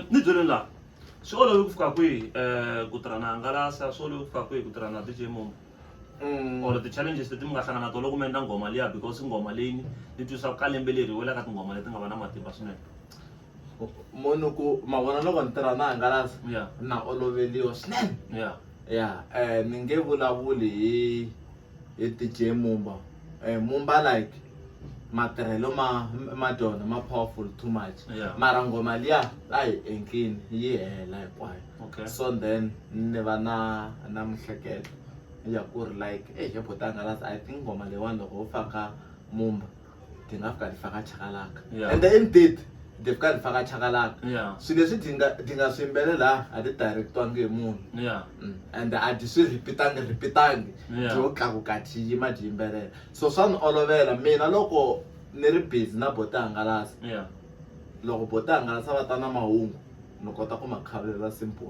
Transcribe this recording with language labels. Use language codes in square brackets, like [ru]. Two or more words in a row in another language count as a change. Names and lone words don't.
[ts] ni byele laha swi olovi ku fika kwihi ku tirha na hangalasa swi olovi ku fika kwihi ku tirha na DJ Mumba or ti-challenges leti mi nga hlangana to loko mi endla nghoma liya because nghoma leyi ni twisaka ka lembe leri hi wela ka tinghoma leti nga va na matimba swinene munhu ku mavona loko ni tirha na hangalasa yeah na oloveliwa swinene yeah yeah ni nge vulavuli hi DJ Mumba Mumba like matirhelo ma dyona ma [en] powerful too much [ts] Yeah. mara ngoma liya a hi endlini yi hela hinkwayo okay so then ni va na mihleketo ya ku ri like he bota hangalasa [en] I think [ts] ngoma leyiwani loko u faka Mumba ti nga fika ti faka chakalaka Yeah. [en] and indeed [ts] ti fika ti faka chakalaka yeah swilo leswi ti nga swi yimbelela a ti directwangi hi munhu yeah and a ti swi repeatangi Yeah. byo tlakuka ti yima ti yimbelela so swa ni olovela mina loko ni ri busy na bota hangalasa yeah loko bota hangalasa va ta na mahungu ni kota ku ma khavelela simple